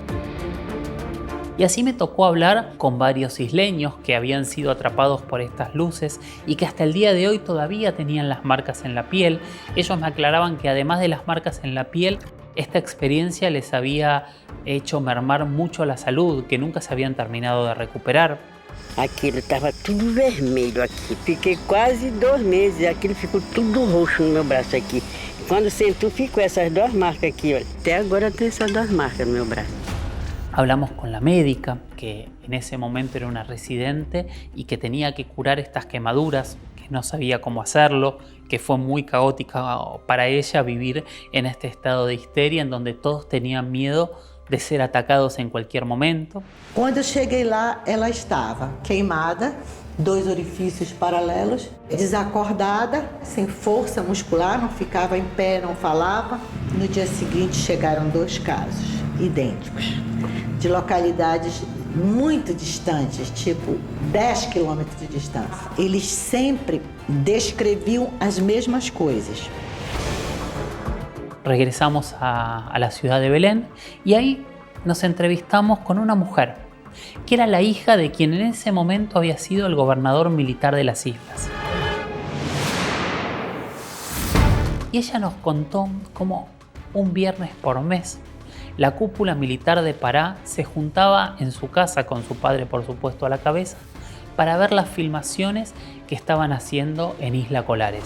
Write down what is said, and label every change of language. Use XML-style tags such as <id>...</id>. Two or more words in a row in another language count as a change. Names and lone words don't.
<es>Y así me tocó hablar con varios isleños que habían sido atrapados por estas luces y que hasta el día de hoy todavía tenían las marcas en la piel. Ellos me aclaraban que además de las marcas en la piel, esta experiencia les había hecho mermar mucho la salud, que nunca se habían terminado de recuperar.</es> <pt>Aquilo estava tudo vermelho aqui. Fiquei quase 2 meses e aquilo ficou tudo roxo no meu braço aqui. Quando sentou, ficou essas 2 marcas aqui, olha. Até agora tem essas 2 marcas no meu braço. Hablamos con la médica, que en ese momento era una residente y que tenía que curar estas quemaduras, que no sabía cómo hacerlo, que fue muy caótica para ella vivir en este estado de histeria en donde todos tenían miedo de ser atacados en cualquier momento. Quando eu cheguei lá, ela estava queimada, 2 orifícios paralelos, desacordada, sem força muscular, não ficava em pé, não falava. No dia seguinte chegaram 2 casos idênticos, de localidades muito distantes, tipo 10 quilômetros de distância. Eles sempre descreviam as mesmas coisas.</pt> <es>Regresamos a la ciudad de Belén y ahí nos entrevistamos con una mujer, que era la hija de quien en ese momento había sido el gobernador militar de las islas. Y ella nos contó cómo un viernes por mes la cúpula militar de Pará se juntaba en su casa, con su padre por supuesto a la cabeza, para ver las filmaciones que estaban haciendo en Isla Colares.</es>